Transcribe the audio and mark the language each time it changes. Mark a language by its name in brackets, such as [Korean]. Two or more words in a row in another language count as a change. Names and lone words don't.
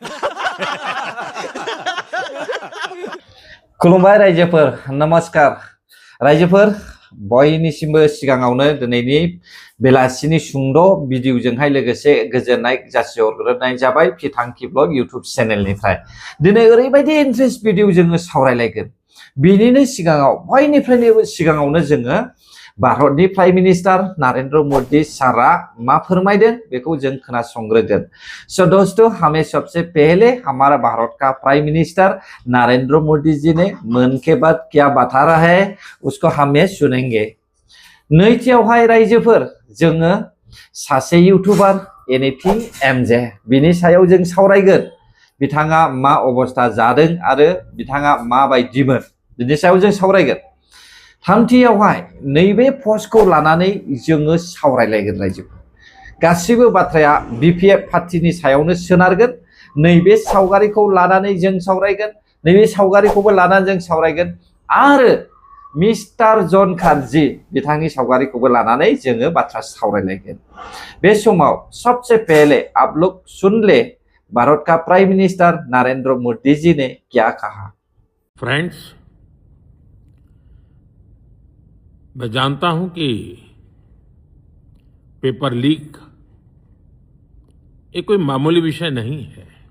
[Bodo] खुलुमबाय रायजोफोर नमस्कार रायजोफोर बयनिसिमबो सिगाङावनो दिनैनि बेलासिनि सुंद' भिडिअजोंहाय लोगोसे गोजोननाय जासिहरग्रोनाय जाबाय फिथांखि ब्लग इउट्युब चेनेलनिफ्राय दिनै ओरैबायदि [English] interest video [Bodo] जोङो सावरायलायगोन बिनिनो सिगाङाव बयनिफ्रायनो सिगाङावनो जोङो भारतनि [English] prime minister [Bodo] नरेंद्र मोदी सारा मा फोरमायदों बेखौ जों खोनासंग्रोगोन। [Hindi] सो दोस्तों हमें सबसे पहले हमारा भारत का [English] prime minister [Hindi] नरेंद्र मोदी जी ने मन के बाद क्या बता रहा है उसको हमें सुनेंगे। [Bodo] नैथियावहाय रायजोफोर जोङो सासे इउटुबार एनएपि एमजे बिनि सायाव जों सावरायगोन बिथाङा मा अबस्था जादों आरो बिथाङा मा बायदिमोन बिनि सायाव जों सावरायगोन। थामथियावहाय नैबे पस्टखौ लानानै जोङो सावरायलायगोन रायजोफोर गासिबो बाथ्राया बिपिएफ पार्टीनि सायावनो सोनारगोन। नैबे सावगारिखौ लानानै जों सावरायगोन नैबे सावगारिखौबो लानानै जों सावरायगोन आरो मिस्टार जन खारजी बिथांनि सावगारिखौबो लानानै जोङो बाथ्रा सावरायलायगोन। बे समाव [Hindi] सबसे पहले आप लोग सुन ले भारत का [English] prime minister [Hindi] नरेंद्र मोदी जी ने क्या कहा। फ्रेंड्स, मैं जानता हूं कि [English] paper leak [Hindi] ये कोई मामूली विषय नहीं है।